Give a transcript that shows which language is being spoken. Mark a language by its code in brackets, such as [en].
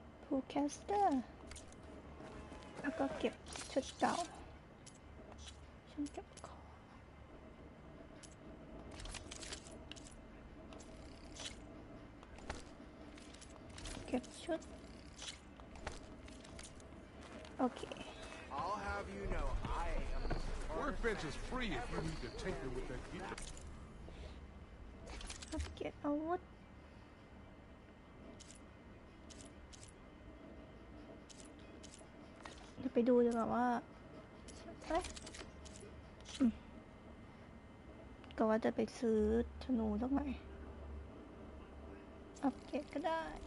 [th] พูแคสเตอร์แล้วก็เก็บชุดเก่าฉันเก็บของเก็บชุดโอเค [en] I'll have you know I am the Workbench is free if you need to tinker with that gear. [th] อัปเกรดอาวุธเดี๋ยวไปดูดีกว่าว่าเอ๊ะก็ว่าจะไปซื้อธนูสักหน่อยอัปเกรดก็ได้